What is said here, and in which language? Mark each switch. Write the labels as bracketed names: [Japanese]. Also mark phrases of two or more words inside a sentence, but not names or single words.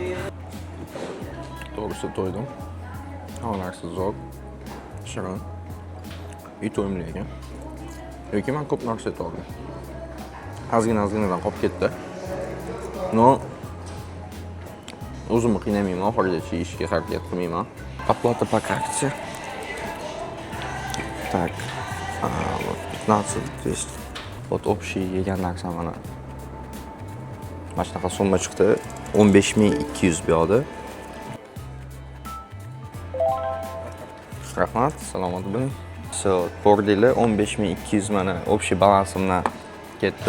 [Uzbek] To'g'risi to'ydim. Havolarsiz zo'r, shirin. Uy to'yimli ekan. Yoki men ko'p narsa yetoldim. Ozginadan qolib ketdi. No, o'zimni qiynamayman, oxirigacha yeyishga harakat qilmayman. [Russian] Оплата по карте. Так, вот 15, то есть вот общий [Uzbek] yegan narsa mana. Mana shunaqa summa chiqdi. 15200 bu yoqda. Rahmat, salomat bo'ling. So, ko'rdinglar 15200 mana общий balansimdan ketdi.